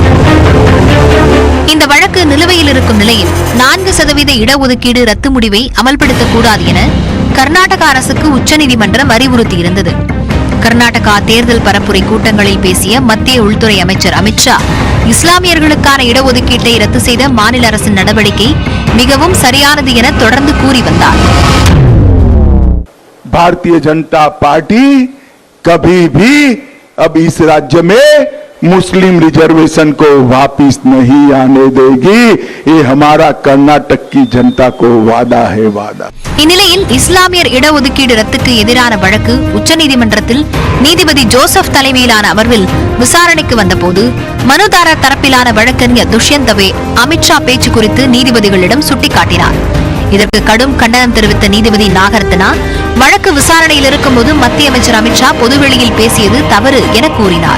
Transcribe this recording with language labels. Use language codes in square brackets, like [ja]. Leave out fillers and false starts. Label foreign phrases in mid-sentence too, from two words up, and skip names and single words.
[ta] இந்த வழக்கு நிலுவையில் இருக்கும் நிலையில் 4% இடஒதுக்கீடு ரத்து முடிவை அமல்படுத்தக்கூடாது என கர்நாடக அரசுக்கு உச்சநீதிமன்றம் அறிவுறுத்தியிருந்தது. கர்நாடகா தேர்தல் பரப்புரை கூட்டங்களில் பேசிய மத்திய உள்துறை அமைச்சர் அமித்ஷா இஸ்லாமியர்களுக்கான இடஒதுக்கீட்டை ரத்து செய்த மாநில அரசின் நடவடிக்கை மிகவும் சரியானது என தொடர்ந்து கூறி வந்தார். [hi] भारतीय जनता पार्टी कभी भी अब इस राज्य में मुस्लिम रिजर्वेशन को वापिस नहीं आने देगी. ये हमारा कर्नाटक की जनता को वादा है, वादा. [ta] இந்நிலையில் இஸ்லாமியர் இடஒதுக்கீடு ரத்துக்கு எதிரான வழக்கு உச்சநீதிமன்றத்தில் நீதிபதி ஜோசப் தலைமையிலான அமர்வில் விசாரணைக்கு வந்தபோது மனுதாரர் தரப்பிலான வழக்கறிஞர் துஷ்யந்த் தவே அமித்ஷா பேச்சு குறித்து நீதிபதிகளிடம் சுட்டிக்காட்டினார். இதற்கு கடும் கண்டனம் தெரிவித்த நீதிபதி நாகரத்னா வழக்கு விசாரணையில் இருக்கும்போது மத்திய அமைச்சர் அமித்ஷா பொதுவெளியில் பேசியது தவறு என கூறினார்.